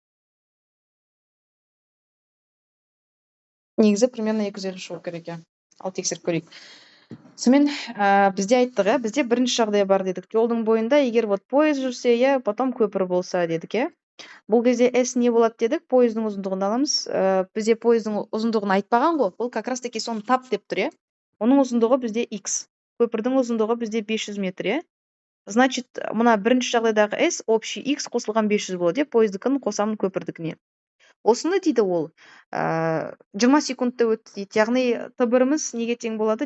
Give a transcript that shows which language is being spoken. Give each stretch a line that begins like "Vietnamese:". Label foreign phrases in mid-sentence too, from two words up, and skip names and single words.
Kazakh: Негізі примерно 250 шығу керек, иә. Ал тексеріп көрейік. Сонымен бізде айттық, бізде бірінші жағдай бар дедік. Жолдың бойында егер вот пойыз жүрсе, потом көпір болса дедік, Бұл кезде S не болады дедік, пойыздың ұзындығын аламыз. Бізде пойыздың ұзындығын айтпаған ғой, бұл
Russian: как раз таки
Kazakh: соны тап деп тұр, Оның ұзындығы бізде X. Көпірдің ұзындығы бізде 500 метр, Значит, мына бірінші жағдайдағы S общий X қосылған 500 болады, пойыздікін қосамын көпірдікіне. Осыны дейді ол 20 секундта өтті дейді. Яғни Т1-іміз неге тең болады?